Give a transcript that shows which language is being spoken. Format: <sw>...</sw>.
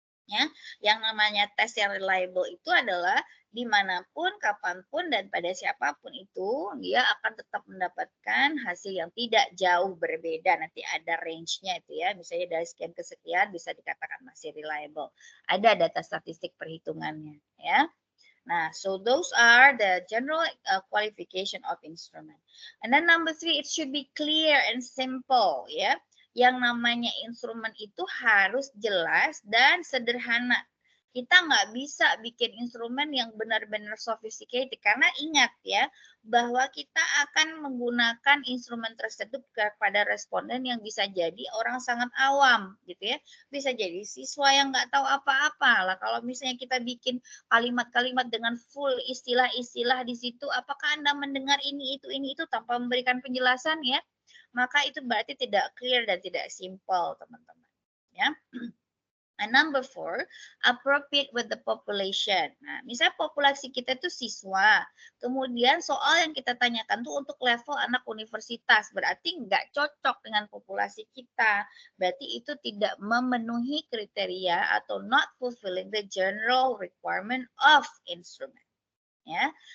<id>Ya, yang namanya tes yang reliable itu adalah dimanapun, kapanpun, dan pada siapapun itu, dia akan tetap mendapatkan hasil yang tidak jauh berbeda. Nanti ada range-nya itu ya, misalnya dari sekian ke sekian bisa dikatakan masih reliable. Ada data statistik perhitungannya ya.</id> <en>Nah, so those are the general qualification of instrument. And then number 3, it should be clear and simple ya.</en> <id>Yang namanya instrumen itu harus jelas dan sederhana. Kita nggak bisa bikin instrumen yang benar-benar sophisticated karena ingat ya bahwa kita akan menggunakan instrumen tersebut kepada responden yang bisa jadi orang sangat awam gitu ya, bisa jadi siswa yang nggak tahu apa-apa lah. Kalau misalnya kita bikin kalimat-kalimat dengan full istilah-istilah di situ, apakah Anda mendengar ini itu tanpa memberikan penjelasan ya? Maka itu berarti tidak clear dan tidak simple, teman-teman. Ya.</id> <en>And number 4, appropriate with the population.</en> <id>Nah, misalnya populasi kita itu siswa, kemudian soal yang kita tanyakan tuh untuk level anak universitas, berarti nggak cocok dengan populasi kita. Berarti itu tidak memenuhi kriteria atau</id> <en>not fulfilling the general requirement of instrument.</en> <id>Ya.</id>